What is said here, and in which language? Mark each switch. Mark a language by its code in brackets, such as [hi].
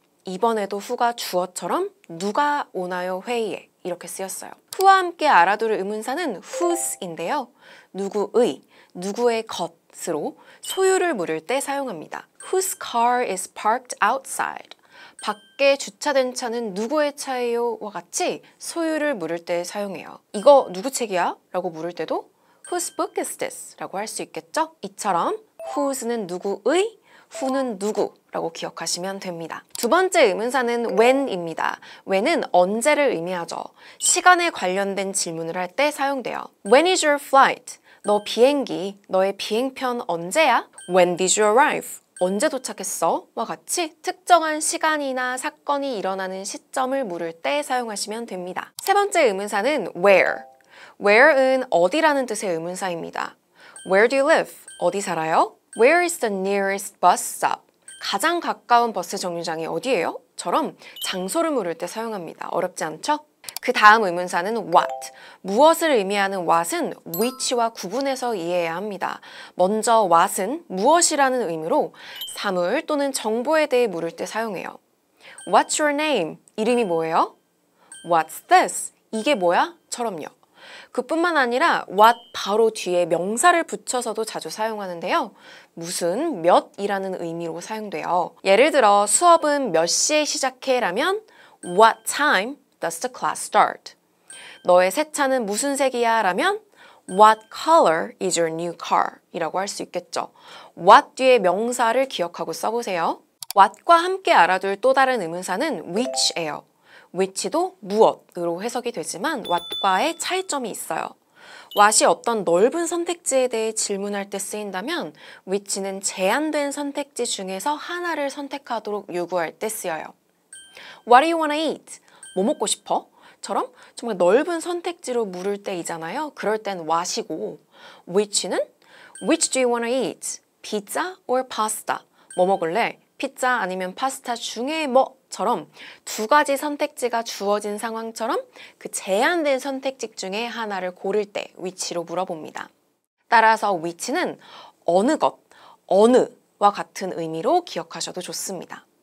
[ko] 이번에도 who가 주어처럼 누가 오나요 회의에 이렇게 쓰였어요. who와 함께 알아둘 의문사는 whose인데요. 누구의, 누구의 것으로 소유를 물을 때 사용합니다. [en] Whose car is parked outside? [ko] 밖에 주차된 차는 누구의 차예요? 와 같이 소유를 물을 때 사용해요. 이거 누구 책이야? 라고 물을 때도 [en] Whose book is this? [ko] 라고 할 수 있겠죠? 이처럼 whose는 누구의, who는 누구라고 기억하시면 됩니다. 두 번째 의문사는 when입니다. when은 언제를 의미하죠. 시간에 관련된 질문을 할 때 사용돼요. [en] When is your flight? [ko] 너 비행기, 너의 비행편 언제야? [en] When did you arrive? [ko] 언제 도착했어? 와 같이 특정한 시간이나 사건이 일어나는 시점을 물을 때 사용하시면 됩니다. 세 번째 의문사는 where. where은 어디라는 뜻의 의문사입니다. [en] Where do you live? [ko] 어디 살아요? [en] Where is the nearest bus stop? [ko] 가장 가까운 버스 정류장이 어디예요? 처럼 장소를 물을 때 사용합니다. 어렵지 않죠? 그 다음 의문사는 what. 무엇을 의미하는 what은 which와 구분해서 이해해야 합니다. 먼저 what은 무엇이라는 의미로 사물 또는 정보에 대해 물을 때 사용해요. [en] What's your name? [ko] 이름이 뭐예요? [en] What's this? [ko] 이게 뭐야? 처럼요. 그뿐만 아니라 what 바로 뒤에 명사를 붙여서도 자주 사용하는데요. 무슨, 몇이라는 의미로 사용돼요. 예를 들어 수업은 몇 시에 시작해? 라면 [en] What time does the class start? [ko] 너의 새 차는 무슨 색이야? 라면 [en] What color is your new car? [ko] 이라고 할 수 있겠죠. what 뒤에 명사를 기억하고 써보세요. what과 함께 알아둘 또 다른 의문사는 which예요. which도 무엇으로 해석이 되지만 what과의 차이점이 있어요. what이 어떤 넓은 선택지에 대해 질문할 때 쓰인다면 which는 제한된 선택지 중에서 하나를 선택하도록 요구할 때 쓰여요. [en] What do you wanna eat? [ko] 뭐 먹고 싶어? 처럼 정말 넓은 선택지로 물을 때이잖아요. 그럴 땐 [en] what이고 which는 Which do you wanna eat? [ko] 피자 or pasta? 뭐 먹을래? 피자 아니면 파스타 중에 뭐처럼 두 가지 선택지가 주어진 상황처럼 그 제한된 선택지 중에 하나를 고를 때 which로 물어봅니다. 따라서 which는 어느 것, 어느와 같은 의미로 기억하셔도 좋습니다.